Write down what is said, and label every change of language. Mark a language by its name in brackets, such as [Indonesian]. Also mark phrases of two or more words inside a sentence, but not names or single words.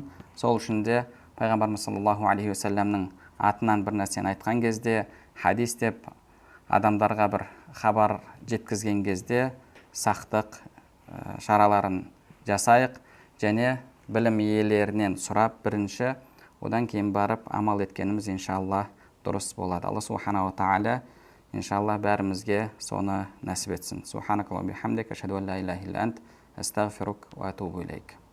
[Kazakh] Сол үшін де пайғамбарымыз [Arabic] صلى الله عليه وسلم [Kazakh] атынан бір нәрсені айтқан кезде, хадис деп адамдарға бір хабар жеткізген кезде сақтық шараларын жасайық, және білім иелерінен сұрап бірінші, одан кейін барып амал еткеніміз иншалла дұрыс болады. Алла [Arabic] سبحانه وتعالى [Kazakh] иншалла бәрімізге соны нәсіп етсін. [Arabic] سبحانك اللهم وبحمدك، أشهد أن لا إله إلا أنت، أستغفرك وأتوب إليك.